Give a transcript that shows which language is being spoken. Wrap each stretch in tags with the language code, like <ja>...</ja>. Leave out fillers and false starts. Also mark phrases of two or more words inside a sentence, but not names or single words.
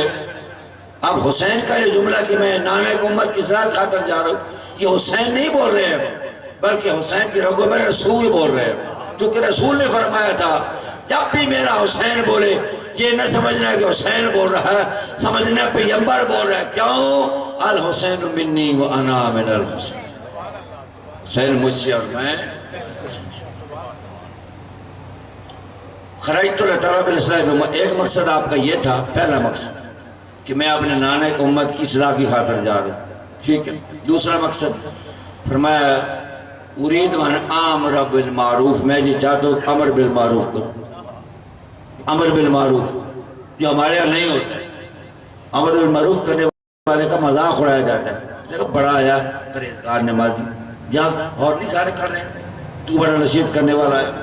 <ur>اب حسین کا یہ جملہ کہ میں نانا کی امت کی اصلاح کی خاطر جا رہا ہوں، یہ حسین نہیں بول رہے ہیں، بلکہ حسین کی رگوں میں رسول بول رہے ہیں. کیونکہ رسول نے فرمایا تھا جب بھی میرا حسین بولے یہ نہ سمجھنا کہ حسین بول رہا ہے، سمجھنا پیغمبر بول رہا ہے. کیوں؟</ur> <ar>الحسین منی و انا من الحسین،</ar> <ur>حسین مجھ سے اور میں.</ur> <ar>خرجت لطلب الاصلاح،</ar> <ur>ایک مقصد آپ کا یہ تھا، پہلا مقصد کہ میں اپنے نانا کی امت کی اصلاح کی خاطر جا رہا ہوں، ٹھیک ہے. دوسرا مقصد فرمایا</ur> <ar>اريد ان امر بالمعروف،</ar> <ur>میں یہ چاہتا ہوں امر بالمعروف کروں. امر بالمعروف جو ہمارے یہاں نہیں ہوتا ہے، امر بالمعروف کرنے والے کا مذاق اڑایا جاتا ہے، بڑا آیا پرہیزگار نمازی، جہاں اور نہیں سارے کر رہے ہیں، تو بڑا نصیحت کرنے والا ہے.</ur>